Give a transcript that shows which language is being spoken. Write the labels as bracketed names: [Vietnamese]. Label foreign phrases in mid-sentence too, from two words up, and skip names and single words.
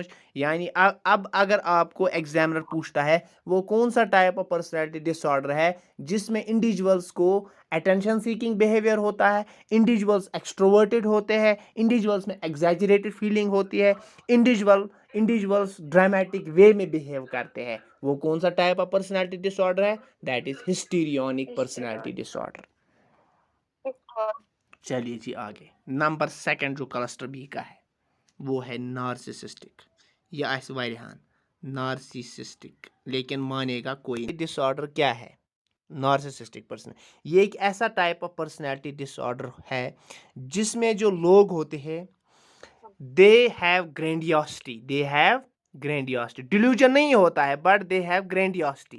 [Hindi] यानी अब अगर आपको एग्जामिनर पूछता है वो कौन सा [English] type of personality disorder [Hindi] है जिसमें इंडिविजुअल्स को [English] attention seeking behavior [Hindi] होता है, इंडिविजुअल्स एक्सट्रोवर्टेड होते हैं, इंडिविजुअल्स में [English] exaggerated feeling [Hindi] होती है, इंडिविजुअल्स [English] dramatic way [Hindi] में बिहेव करते हैं, वो कौन सा [English] type of personality disorder [Hindi] है? [English] that is histrionic personality disorder. [Hindi] चलिए जी आगे। [English] number second [Hindi] जो [English] cluster B [Hindi] का है वो है नार्सिसिस्टिक। यह आस वारियान नार्सिसिस्टिक, लेकिन मानेगा कोई। डिसऑर्डर क्या है? [English] narcissistic person [Hindi] ये एक ऐसा [English] type of personality disorder [Hindi] है जिसमें जो लोग होते हैं [English] they have grandiosity. [Hindi] डिल्यूजन नहीं होता है [English] but they have grandiosity.